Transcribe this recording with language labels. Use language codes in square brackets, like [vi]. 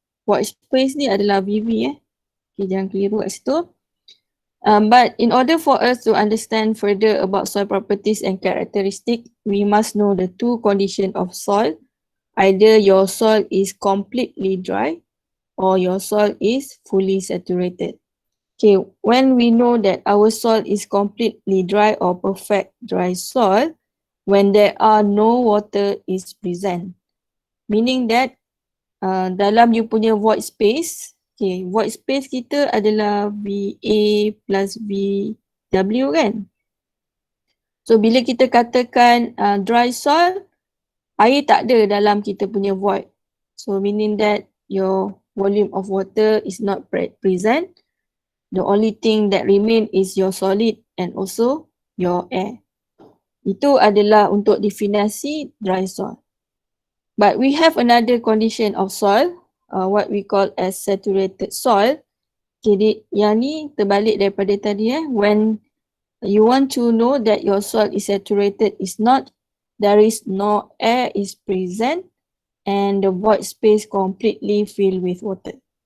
[ms] Void space ni adalah VV Okay, jangan keliru kat situ. [en] But in order for us to understand further about soil properties and characteristics, we must know the two conditions of soil. Either your soil is completely dry or your soil is fully saturated. Okay, when we know that our soil is completely dry or perfect dry soil, when there are no water is present. Meaning that [ms] dalam you punya void space, okay, void space kita adalah VA plus VW kan? So bila kita katakan dry soil, air tak ada dalam kita punya void. [en] So meaning that your volume of water is not present. The only thing that remain is your solid and also your air. [ms] Itu adalah untuk definisi dry soil. [en] But we have another condition of soil, what we call as saturated soil. [ms] Jadi yang ni terbalik daripada tadi [en] When you want to know that your soil is saturated, is not there is no air is present and the void space completely filled with water.